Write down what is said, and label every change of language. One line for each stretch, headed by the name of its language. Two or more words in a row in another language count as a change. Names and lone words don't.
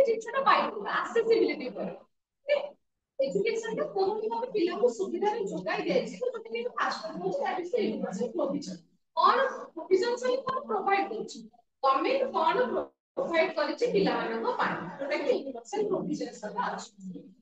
Odia: ଜିନିଷଟା ପାଇବୁ ଆକ୍ସେସିବିଲିଟି ଉପରେ एजुकेशन ଟା କୋଉଠି ଭାବେ ପିଲାଙ୍କୁ ସୁବିଧାରେ ଯୋଗାଇ ଦିଆଯାଇଛି ତ ଯଦି ଫାଷ୍ଟ ହଉଛି
English: that is the universal provision
Odia: କଣ provision ସହିତ କଣ ପ୍ରୋଭାଇଡ କରୁଛି ଗଭର୍ଣ୍ଣମେଣ୍ଟ କଣ ପ୍ରୋଭାଇଡ କରିଛି ପିଲାମାନଙ୍କ ପାଇଁ ଯୋଉଟା କି
English: universal provision
Odia: ସହିତ ଅଛି